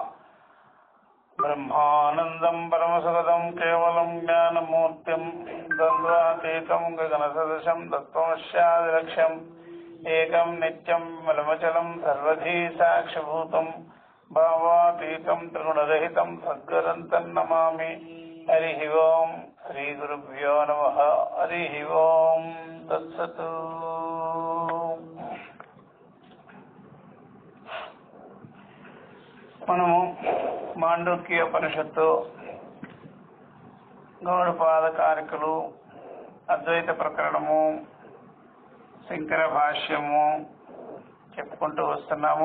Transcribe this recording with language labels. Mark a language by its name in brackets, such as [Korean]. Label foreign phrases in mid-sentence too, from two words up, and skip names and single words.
[Sanskrit] ब्रह्मानन्दं परमसुखदं केवलं ज्ञानमूर्तिं द्वन्द्वातीतं गगनसदृशं तत्त्वमस्यादिलक्ष्यम् एकं नित्यं विमलमचलं सर्वधी साक्षिभूतं भावातीतं त्रिगुणरहितं सद्गुरुं तन्नमामि। हरिः ओं श्रीगुरुभ्यो नमः। हरिः ओं तत्सत्। [Telugu] మనము మాండూక్యోపనిషత్తు, గౌడపాద కారికలు, అద్వైత ప్రకరణము, శంకర భాష్యము చెప్పుకుంటూ వస్తున్నాము.